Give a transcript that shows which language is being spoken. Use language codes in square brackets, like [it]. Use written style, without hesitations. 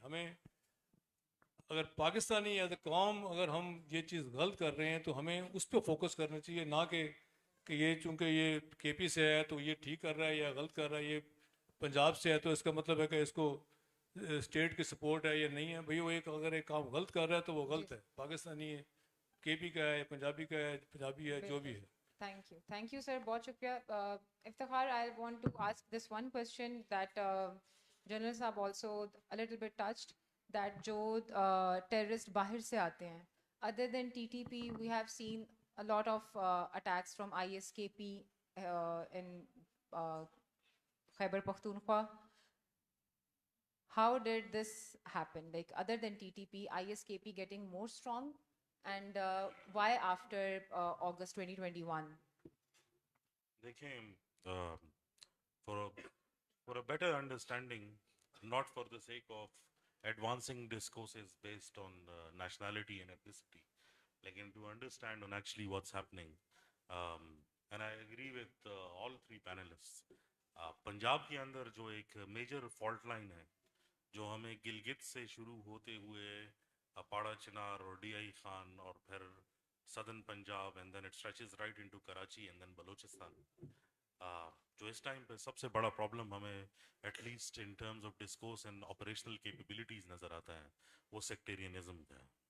[ur] ہمیں اگر Pakistani as a قوم اگر ہم یہ چیز غلط کر رہے ہیں تو ہمیں اس پہ فوکس کرنا چاہیے, نہ کہ یہ چونکہ یہ کے پی سے ہے تو یہ ٹھیک کر رہا ہے یا غلط کر رہا ہے, یہ پنجاب سے ہے تو اس کا مطلب ہے کہ اس کو اسٹیٹ کی سپورٹ ہے یا نہیں ہے. بھئی وہ ایک اگر ایک کام غلط کر رہا ہے تو وہ غلط ہے, پاکستانی ہے, کے پی کا ہے, پنجابی کا ہے, پنجابی ہے, جو بھی ہے. تھینک یو سر, بہت شکریہ. [en] Iftikhar, I want to ask this one question that general صاحب also a little bit touched, that [ur] جو ٹیررسٹ باہر سے آتے ہیں, [en] other than TTP we have seen a lot of attacks from ISKP in Khyber Pakhtunkhwa. How did this happen? Like other than TTP, ISKP getting more strong, and why after August 2021? دیکھیں, for a better understanding, not for the sake of advancing discourses based on nationality and ethnicity, lekin to understand on actually what's happening, and I agree with all three panelists. [ur] Punjab کے اندر جو ایک major fault line ہے جو ہمیں گلگت سے شروع ہوتے ہوئے پاڑا چنار اور ڈی آئی خان اور پھر southern Punjab, [en] and then it stretches right into Karachi and then Balochistan. [ur] जो इस टाइम पे सबसे बड़ा प्रॉब्लम हमें at least [en] in terms of discourse and operational capabilities [ur] नज़र आता है वो सेक्टेरियनिज्म का है।